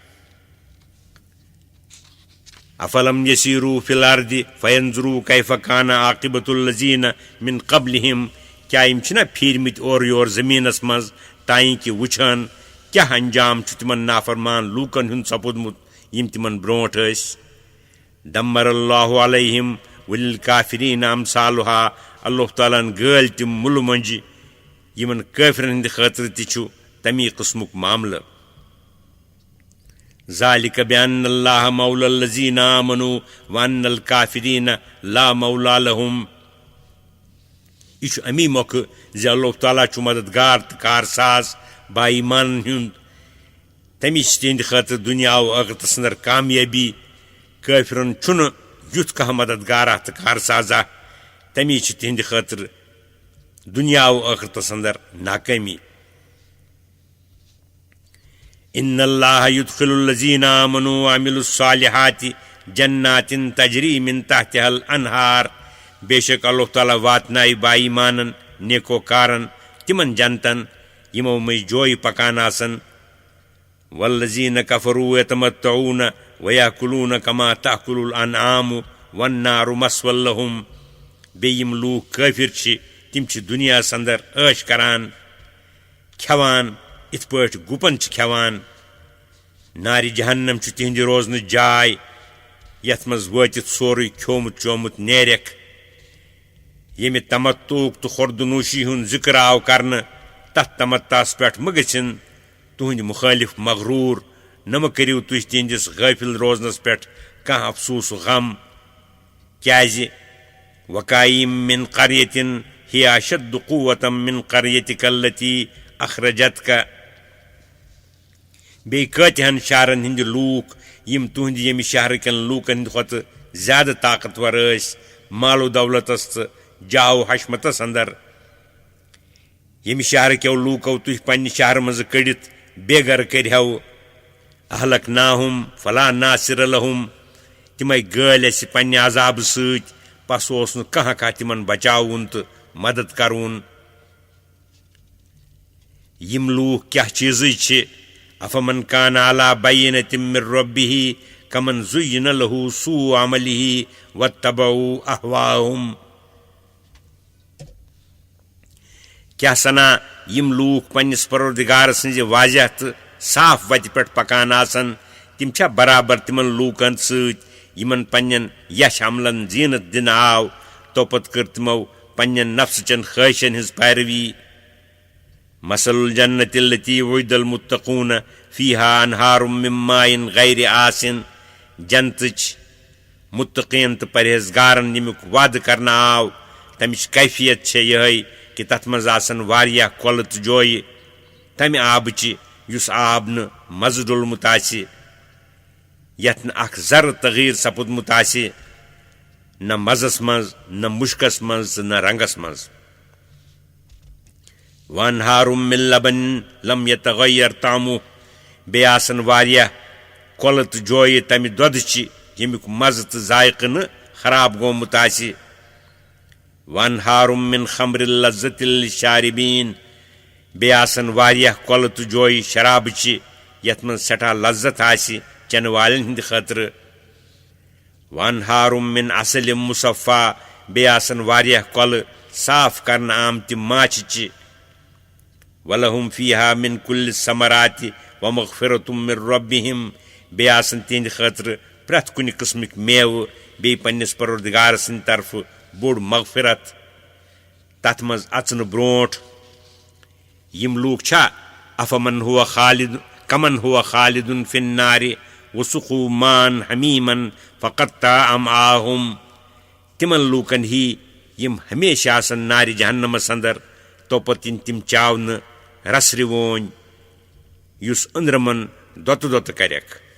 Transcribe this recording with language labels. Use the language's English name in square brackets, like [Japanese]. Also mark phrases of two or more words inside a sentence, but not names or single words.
[Arabic] افلم یسیروا فی الارض فینظروا کیف کان عاقبۃ الذین من قبلہم [Kashmiri] کیا یم چھنا پھیرمت اور یور زمینس مز تائیں کہ وچھان کیا انجام چھ تمن نافرمان لوکن ہند سپودمت یم تمن برونٹ ٲسۍ [Arabic] دمر اللہ علیہم وللکافرین امثالها [Kashmiri] اللہ تعالیٰ گٲلۍ تم مُلہٕ منجہِ یمن کٲفرن ہند خاطر تہِ چھُ تمی قسمک معاملہٕ [Arabic] ذالک بان اللہ مولی الذین آمنوا وان الکافرین لا مولا لهم [Kashmiri] یہ امی موقع زِ اللہ تعالیٰ چھُ مددگار تو کارساز با ایمانن ہند تمی تہند خاطر دنیا و ٲخرتس اندر کامیابی کٲفرن چھُنہٕ یُتھ کانٛہہ مددگارا تو کارسازا تمی چھ تہند خاطر دنیا و ٲخرتس اندر ناکٲمی [Arabic] ان اللہ یدخل الذین آمنوا وعملوا الصالحات جنات تجری من تحتها الانہار [Kashmiri] بے شک اللہ تعالیٰ واتنائے با ایمانن نیکو کارن تمن جنتن یمو مز جوی پکان آسن [Arabic] والذین کفروا یتمتعون ویاکلون کما تاکل الانعام والنار مسوی لهم [Kashmiri] بے یم لوک کافر چھ تم چھ دنیا اندر عیش کران کھیوان ات پٲٹھۍ گُپن چھ کھیوان نارِ جہنم چھ تہند روزن جاے یتھ مز وٲتِتھ سورُے کھیومُت چومُت نیرکھ ییٚمہِ تمتوک تو خوردنوشی ہُنٛد ذکر آو کرنہٕ تتھ تمتاس پٮ۪ٹھ مہ گٔژھِنۍ تُہنٛدۍ مخٲلف مغروٗر نہ مہ کٔرِو تُہۍ تہنٛدِس غٲفِل روزنس پٮ۪ٹھ کانٛہہ افسوٗس و غم کیازِ [Arabic] وکایِم من قریة ہی اشد قوة من قریتک التی اخرجتک [Kashmiri] بے کۭتہن شہرن ہند لوک یم تہند یمہِ شہرکن لوکن ہند کھۄتہٕ زیادٕ طاقتور ٲسۍ مال و دولتس تو جاو حشمتس اندر یمہِ شہرکیو لوکو تُہۍ پننہِ شہر منٛزٕ کٔڑِتھ بے گر کٔرہو [Arabic] اہلکناہم فلا ناصر لهم [Kashmiri] تمے گٲلۍ اسہِ پننہِ عذابہٕ سۭتۍ پس اوس نہٕ کانٛہہ تمن بچاوُن تہٕ مدد کرون یم لوک کیا چیزٕے چھِ [Arabic] افمن کان علی بینۃ من ربہ کمن زین له سوء عملہ واتبعوا اہواءہم [Kashmiri] کیا سنا یم لوک پننس پروردگار سٕنزِ واضح تو صاف وتہِ پٮ۪ٹھ پکان آسن تم چھا برابر تمن لوکن سۭتۍ یمن پننٮ۪ن یش عملن زینت دنہٕ آو توپت کٔر تمو پننٮ۪ن نفسہٕ چن خٲہشن ہٕنٛز پیروی [Arabic] مثل الجنة التي وعد المتقون فيها انہار من ماء غیر آسن [Kashmiri] جنتچ متقین تو پرہیزگارن یمیُک وعدٕ کرنہٕ آو تمچ کیفیت چھے یہے کہ تتھ منٛز آسن واریاہ کۄلہٕ تہٕ جویہِ تمہِ آبچہِ یُس آب نہٕ مزٕ ڈوٚلمُت آسہِ یتھ نہٕ اکھ ذرٕ تغیٖر سپُدمُت آسہِ نہ مزس منٛز نہ مُشکس منٛز تہٕ نہ رنگس منٛز [Arabic] وانہار من لبن لم یتغیر طعمہ [Kashmiri] بیٚیہِ آسن واریاہ کۄلہٕ تہٕ جویہِ تمہِ دۄدٕچہِ ییٚمیُک مزٕ تہٕ ذائقہٕ نہٕ خراب گوٚمُت آسہِ [Arabic] وانہار من خمر لذت للشاربین [Kashmiri] بیٚیہِ آسن واریاہ کۄلہٕ تہٕ جویہِ شرابچہِ یتھ منٛز سٮ۪ٹھاہ لذت آسہِ چٮ۪نہٕ والٮ۪ن ہٕنٛدِ خٲطرٕ [Arabic] وانہارم من عسل مصفا [Kashmiri] بیٚیہِ آسن واریاہ کۄلہٕ صاف کرنہٕ آمتہِ ماچھِچہِ [Arabic] ولہم فیہا من کُلِ ثمراتِ ومغفرتم من ربہم [Kashmiri] بیٚیہِ آسن تِہنٛدِ خٲطرٕ پرٛٮ۪تھ کُنہِ قٕسمٕکۍ میوٕ بیٚیہِ پننِس پروردگار سٕنٛدِ طرفہٕ بوٚڑ مغفرت تتھ منٛز اژنہٕ برونٛٹھ یِم لوٗکھ چھا [Arabic] کمن ہوا خالدن فی النارِ وسقوا ماءً حمیٖمًا فقطع امعاءہم [Kashmiri] تِمن لوٗکن ہی یِم ہمیشہ آسن نارِ جہنمس اندر توپتہٕ یِن تِم چاونہٕ رسرِ وونۍ یُس أنٛدرمن دۄتہٕ دۄتہٕ کرٮ۪کھ